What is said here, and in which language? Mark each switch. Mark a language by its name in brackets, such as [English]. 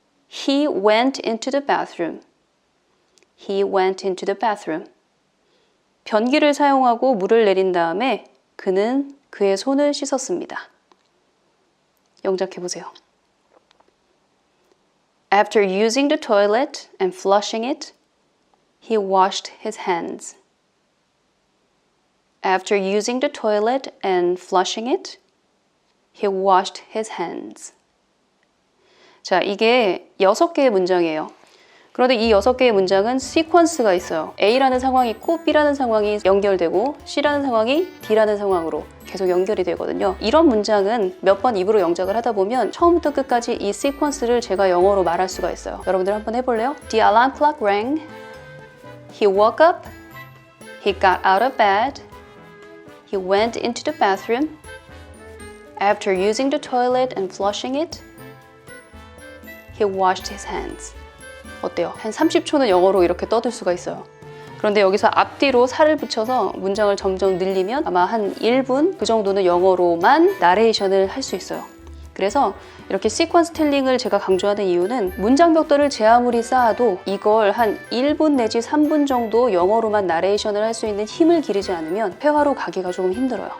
[English] He went into the bathroom. He went into the bathroom. [Korean] 변기를 사용하고 물을 내린 다음에 그는 그의 손을 씻었습니다. 영작해 보세요. [English] After using the toilet and flushing it, he washed his hands. After using the toilet and flushing it, he washed his hands. [Korean] 자, 이게 6개의 문장이에요. 그런데 이 6개의 문장은 시퀀스가 있어요. A라는 상황이 있고 B라는 상황이 연결되고 C라는 상황이 D라는 상황으로 계속 연결이 되거든요. 이런 문장은 몇 번 입으로 영작을 하다 보면 처음부터 끝까지 이 시퀀스를 제가 영어로 말할 수가 있어요. 여러분들 한번 해볼래요? [English] The alarm clock rang. He woke up. He got out of bed. He went into the bathroom. After using the toilet and flushing it, he washed his hands. [Korean] 어때요? 한 30초는 영어로 이렇게 떠들 수가 있어요. 그런데 여기서 앞뒤로 살을 붙여서 문장을 점점 늘리면 아마 한 1분 그 정도는 영어로만 나레이션을 할 수 있어요. 그래서 이렇게 시퀀스 텔링을 제가 강조하는 이유는 문장 벽돌을 제 아무리 쌓아도 이걸 한 1분 내지 3분 정도 영어로만 나레이션을 할 수 있는 힘을 기르지 않으면 회화로 가기가 조금 힘들어요.